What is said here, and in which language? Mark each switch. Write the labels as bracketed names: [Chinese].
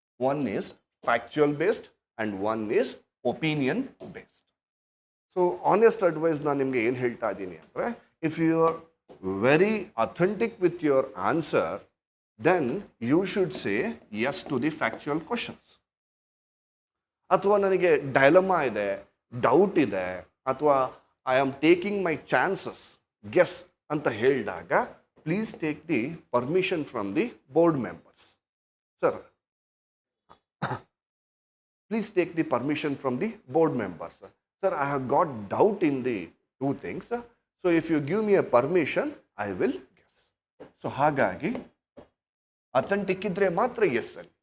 [English] One is factual based and one is opinion based. So honest advice [Kannada] ನಾನು ನಿಮಗೆ ಏನು ಹೇಳ್ತಾ ಇದ್ದೀನಿ ಅಂದರೆ, [English] if you are very authentic with your answer, then you should say yes to the factual questions. [Kannada] ಅಥವಾ ನನಗೆ dilemma ಇದೆ, doubt ಇದೆ, ಅಥವಾ [English] I am taking my chances guess [Kannada] ಅಂತ ಹೇಳಿದಾಗ [English] Please take the permission from the board members. Sir, please take the permission from the board members. Sir, I have got doubt in the 2 things. So if you give me a permission, I will guess. [Kannada] So hagagi authentic idre matra yes sir.